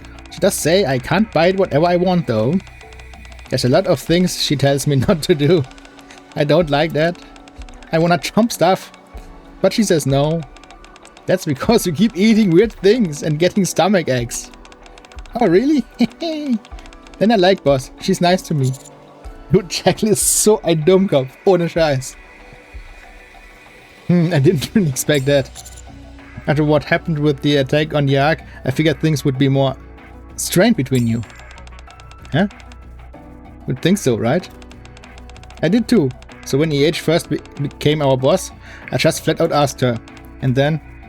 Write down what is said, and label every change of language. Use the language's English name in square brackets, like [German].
[English] She does say I can't buy whatever I want though. There's a lot of things she tells me not to do. I don't like that. I wanna jump stuff, but she says no. That's because you keep eating weird things and getting stomach aches. Oh really? Then I like Boss. She's nice to me. [German] Du Jackal ist so ein Dummkopf. Ohne Scheiß. [English] I didn't really expect that. After what happened with the attack on the Ark, I figured things would be more strained between you. Huh? Would think so, right? I did too. So when EH first became our boss, I just flat out asked her. And then...